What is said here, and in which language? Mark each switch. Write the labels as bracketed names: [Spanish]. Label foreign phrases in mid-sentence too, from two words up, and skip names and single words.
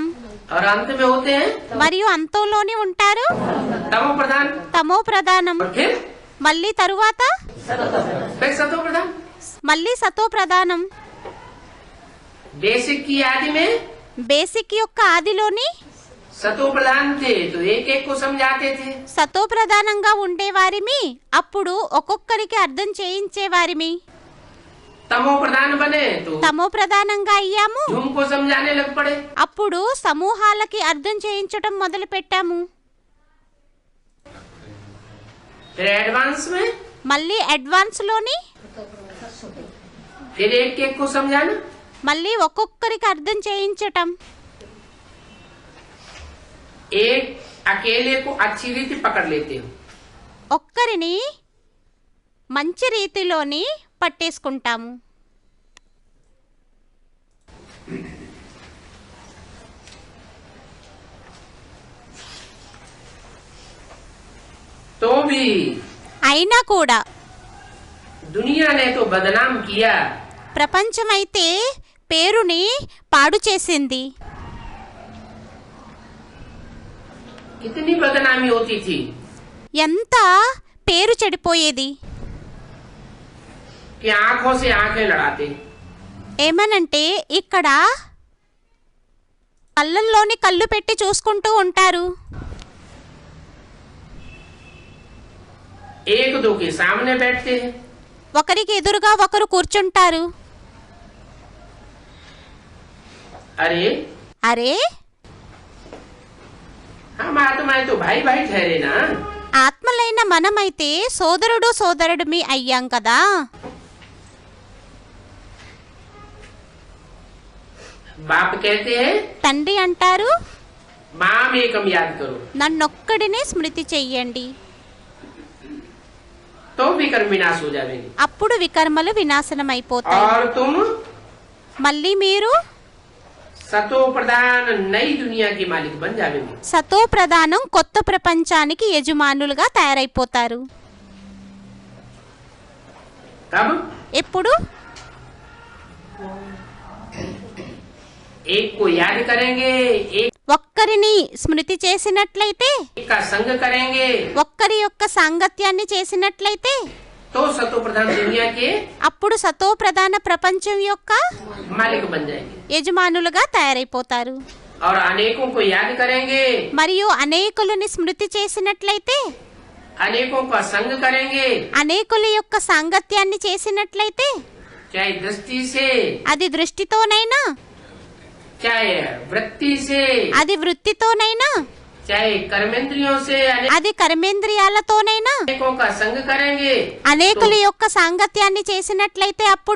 [Hindi] और अंत में होते हैं [Telugu] మరియు అంతంలోని ఉంటారు [Hindi] तमो प्रधान, [Telugu] తమో ప్రధానం. [Hindi] और फिर [Telugu] మళ్ళీ తరువాత [Hindi] सतो प्रधान। [Telugu] మళ్ళీ సతో ప్రధానం. [Hindi] बेसिक की आदि में [Telugu] బేసిక్ యొక్క ఆదిలోని [Hindi] सतो प्रधान थे तो एक एक को समझाते थे। [Telugu] సతో ప్రధానంగా ఉండేవారిమి, అప్పుడు ఒక్కొక్కరికి అర్థం చేయించేవారిమి. [Hindi] तमो प्रधान बने तो [Telugu] తమో ప్రధానంగా అయ్యాము, [Hindi] झूम को समझाने लग पड़े। [Telugu] అప్పుడు సమూహాలకి అర్థం చేయించటం మొదలు పెట్టాము. [Hindi] फिर एडवांस में [Telugu] మళ్ళీ అడ్వాన్స్ లోని [Hindi] फिर एक एक को समझाना। [Telugu] మళ్ళీ ఒక్కొక్కరికి అర్థం చేయించటం. [Hindi] एक अकेले को अच्छी रीति पकड़ लेते हो, [Telugu] ఒక్కరిని మంచి రీతిలోని పట్టేసుకుంటాము. [Hindi] तो भी [Telugu] అయినా కూడా [Hindi] दुनिया ने तो बदनाम किया। [Telugu] ప్రపంచమైతే పేరుని పాడు చేసింది. [Hindi] कितनी बदनामी होती थी [Telugu] ఎంత పేరు చెడిపోయేది. [Hindi] कि आंखों से आंखें लड़ाते। [Telugu] ఏమనంటే ఇక్కడ కళ్ళల్లోని కళ్ళు పెట్టి చూసుకుంటూ ఉంటారు. [Hindi] एक दो के सामने बैठते हैं। [Telugu] ఒకరికి ఎదురుగా ఒకరు కూర్చుంటారు. [Hindi] अरे [Telugu] అరే, [Hindi] हम आत्माएं तो भाई भाई ठहरे ना। [Telugu] ఆత్మలైన మనమైతే సోదరుడు సోదరుడిమి అయ్యాం కదా. [Hindi] बाप कहते हैं [Telugu] తండ్రి అంటారు, [Sanskrit] माम एकम [Hindi] याद करो, [Telugu] నన్నొక్కడినే స్మృతి చెయ్యండి, [Hindi] तो विकर्म विनाश हो जाएंगे। [Telugu] అప్పుడు వికర్మలు వినాశనం అయిపోతాయి. [Hindi] और तुम [Telugu] మళ్ళీ మీరు [Hindi] सतो प्रधान नई दुनिया के मालिक बन जाएंगे। [Telugu] సతో ప్రధానం కొత్త ప్రపంచానికి యజమానులుగా తయారైపోతారు. [Hindi] कब? [Telugu] ఎప్పుడు? [Hindi] एक को याद करेंगे, एक [Telugu] ఒక్కరిని స్మృతి చేసినట్లయితే, [Hindi] का संग करेंगे, [Telugu] ఒక్కరి యొక్క సాంగత్యాన్ని చేసినట్లయితే [Hindi] तो सतो प्रधान दुनिया के [Telugu] అప్పుడు సతో ప్రధాన ప్రపంచం యొక్క [Hindi] मालिक बन जाएंगे। [Telugu] యజమానులుగా తయారైపోతారు. [Hindi] और अनेकों को याद करेंगे, [Telugu] మరియు అనేకులని స్మృతి చేసినట్లయితే, [Hindi] अनेकों का संग करेंगे, [Telugu] అనేకుల యొక్క సాంగత్యాన్ని చేసినట్లయితే, [Hindi] चाहे दृष्टि से, [Telugu] అది దృష్టితోనైనా, [Hindi] चाहे वृत्ति से, [Telugu] అది వృత్తితోనైనా, [Hindi] चाहे कर्मेंद्रियों से, [Telugu] అది కర్మేంద్రియాలతోనైనా [Hindi] अनेकों का संग करेंगे, [Telugu] అనేకుల యొక్క సాంగత్యాన్ని చేసినట్లయితే అప్పుడు